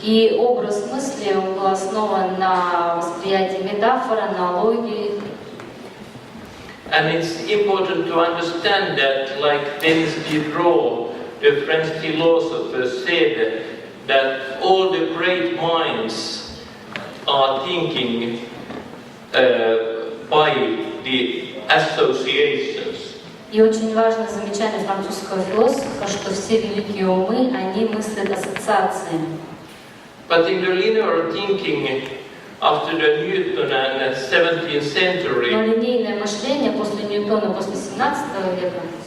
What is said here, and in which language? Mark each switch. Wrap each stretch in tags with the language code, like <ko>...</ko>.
<ru>И образ мысли он был основан на восприятии метафор, аналогий.</ru> <en>And it's important to understand that, like Denis Diderot, the French philosopher, said that all the great minds are thinking by the associations.</en> <ru>И очень важное замечание французского философа, что все великие умы, они мыслят ассоциациями.</ru> <en>But in the linear thinking, after the Newton and 17th century,</en> <ru>Но линейное мышление после Ньютона, после 17 века,</ru>